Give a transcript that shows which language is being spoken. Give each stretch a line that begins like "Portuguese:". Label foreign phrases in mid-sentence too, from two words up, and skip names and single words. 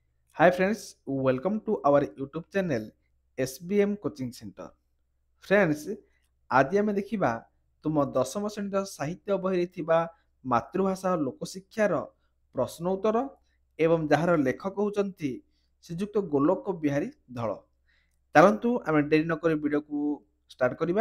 English: Hi friends, welcome to our YouTube channel SBM Coaching Center. Friends,
Odia: ଆଜି ଆମେ ଦେଖିବା ତୁମ ଦଶମ ଶ୍ରେଣୀର ସାହିତ୍ୟ ବହିରେ ଥିବା ମାତୃଭାଷା ଓ ଲୋକଶିକ୍ଷାର ପ୍ରଶ୍ନ ଉତ୍ତର ଏବଂ ଯାହାର ଲେଖକ ହେଉଛନ୍ତି ଶ୍ରୀଯୁକ୍ତ ଗୋଲୋକ ବିହାରୀ ଧଳ। ଚାଲନ୍ତୁ ଆମେ ଡେରି ନକରି ଭିଡ଼ିଓକୁ ଷ୍ଟାର୍ଟ କରିବା।